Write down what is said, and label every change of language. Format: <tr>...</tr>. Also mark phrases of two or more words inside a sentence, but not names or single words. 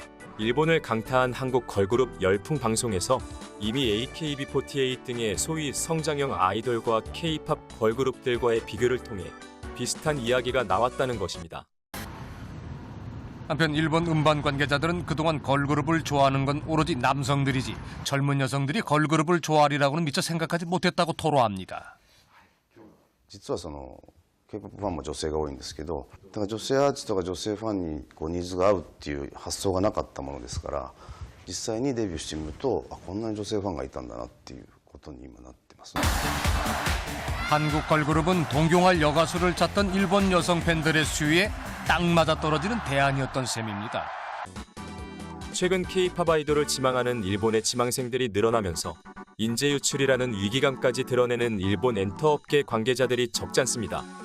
<ko>일본을 강타한 한국 걸그룹 열풍 방송에서 이미 AKB48 등의 소위 성장형 아이돌과 K-팝 걸그룹들과의 비교를 통해 비슷한 이야기가 나왔다는 것입니다. 한편 일본 음반 관계자들은 그동안 걸그룹을 좋아하는 건 오로지 남성들이지 젊은 여성들이 걸그룹을 좋아하리라고는 미처 생각하지 못했다고 토로합니다.</ko> <ja>実はK-POP ファンも女性が多いんですけど、だから女性アーティストが女性ファンにニーズが合うっていう発想がなかったものですから、実際にデビューしてみると、こんなに女性ファンがいたんだなっていうことに今なってます。</ja> <ko>한국 걸그룹은 동경할 여가수를 찾던 일본 여성 팬들의 수요에 딱 맞아떨어지는 대안이었던 셈입니다. 최근 K-팝 아이돌을 지망하는 일본의 지망생들이 늘어나면서 인재 유출이라는 위기감까지 드러내는 일본 엔터업계 관계자들이 적지 않습니다.</ko>